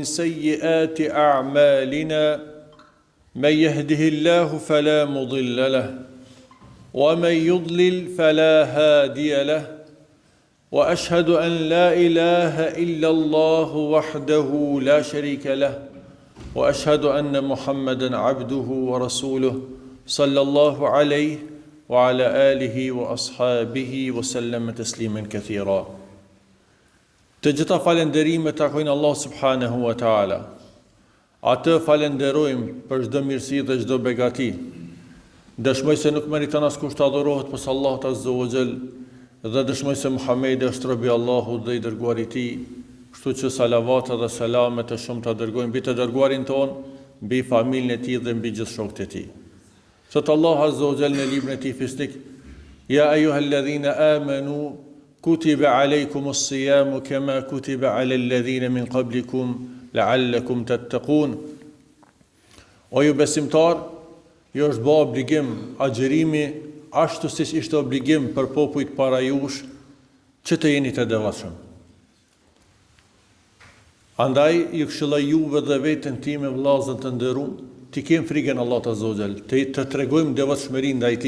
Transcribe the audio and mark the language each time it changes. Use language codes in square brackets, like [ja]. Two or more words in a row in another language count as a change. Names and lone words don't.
[ar] سيئات أعمالنا من يهده الله فلا مضل له ومن يضلل فلا هادي له وأشهد أن لا إله إلا الله وحده لا شريك له وأشهد أن محمدا عبده ورسوله صلى الله عليه وعلى آله وأصحابه وسلم تسليما كثيرا. [sq] Të gjitha falenderimet takojnë Allah [ar] سبحانه وتعالى. [sq] Atë falenderojmë për çdo mirësi dhe çdo begati. Dëshmoj se nuk meriton askush të adhurohet pas Allahut [ar] عز وجل [sq] dhe dëshmoj se Muhamedi është robi i Allahut dhe i dërguari i tij. Kështu që salavata dhe selamet e shumta dërgojmë mbi të dërguarin ton, mbi familjen e tij dhe mbi gjithë shokët e tij. Sot Allah [ar] عز وجل [sq] në librin e tij fisnik: [ar] يا أيها الذين آمنوا كتب عليكم الصيام كما كتب على الذين من قبلكم لعلكم تتقون. [sq] O ju besimtar, ju është bë obligim agjerimi ashtu siç ishte obligim për popujt para jush që të jeni të devotshëm. Andaj ju këshilloj juve dhe veten time vëllezër të nderuar, të kem frikën Allahut [ar] عز وجل, [sq] të tregojmë devotshmëri ndaj tij.